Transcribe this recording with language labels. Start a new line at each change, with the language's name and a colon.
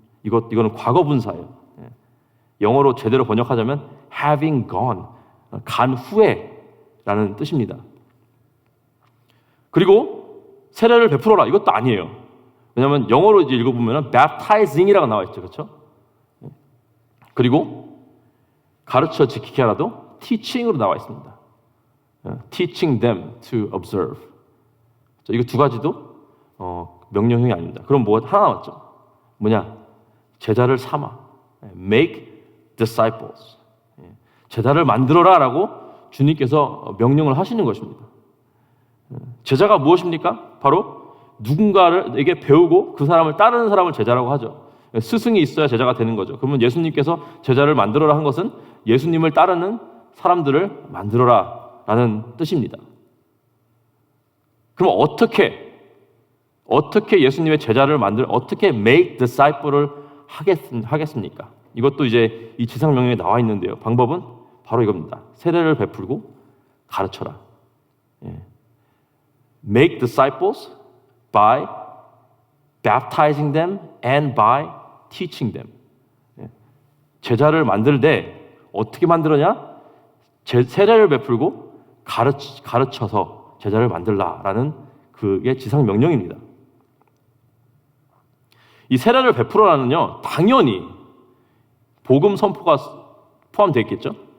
Korean: 이거는 과거 분사예요. 영어로 제대로 번역하자면
English: having gone,
Korean: 간 후에라는 뜻입니다. 그리고 세례를 베풀어라 이것도 아니에요. 왜냐하면 영어로 이제 읽어보면 baptizing이라고 나와 있죠, 그렇죠? 그리고 가르쳐 지키게 하라도 teaching으로 나와 있습니다.
English: Teaching them to observe.
Korean: 이거 두 가지도 명령형이 아닙니다. 그럼 뭐 하나 남았죠? 뭐냐? 제자를 삼아.
English: Make disciples.
Korean: 제자를 만들어라라고 주님께서 명령을 하시는 것입니다. 제자가 무엇입니까? 바로 누군가에게 배우고 그 사람을 따르는 사람을 제자라고 하죠. 스승이 있어야 제자가 되는 거죠. 그러면 예수님께서 제자를 만들어라 한 것은 예수님을 따르는 사람들을 만들어라 라는 뜻입니다. 그럼 어떻게 예수님의 제자를 어떻게
English: make disciple
Korean: 을 하겠습니까? 이것도 이제 이 지상명령에 나와 있는데요. 방법은 바로 이겁니다. 세례를 베풀고 가르쳐라.
English: Make disciples by baptizing them and by teaching them.
Korean: 제자를 만들 때 어떻게 만들었냐? 세례를 베풀고 가르쳐서 제자를 만들라라는 그게 지상 명령입니다. 이 세례를 베풀어라는요, 당연히 복음 선포가 포함되어 있겠죠.